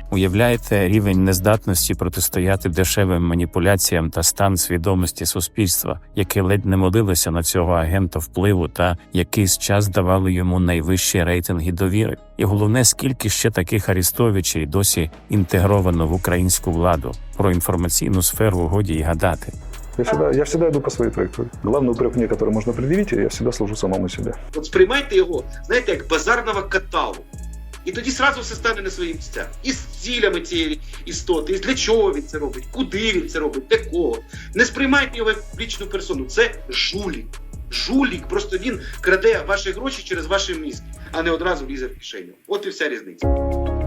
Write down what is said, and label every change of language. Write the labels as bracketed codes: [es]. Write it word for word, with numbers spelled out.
[uk] Уявляєте рівень нездатності протистояти дешевим маніпуляціям та стан свідомості суспільства, яке ледь не молилося на цього агента впливу та якийсь час давало йому найвищі рейтинги довіри. І головне, скільки ще таких Арестовичей досі інтегровано в українську владу. Про інформаційну сферу годі й гадати. [ru] Я всегда, я всегда иду по своей траектории. Главный упрек мне, который можно предъявить, я всегда служу самому себе. [uk] От сприймайте його, знаєте, як базарного каталу. І тоді [ru] сразу [uk] все стане на свої місця. І з цілями цієї істоти, і для чого він це робить, куди він це робить, для кого. Не сприймайте його як публічну персону. Це жулік. Жулік. Просто він краде ваші гроші через ваші мізки, а не одразу лізе в кишеню. От і вся різниця.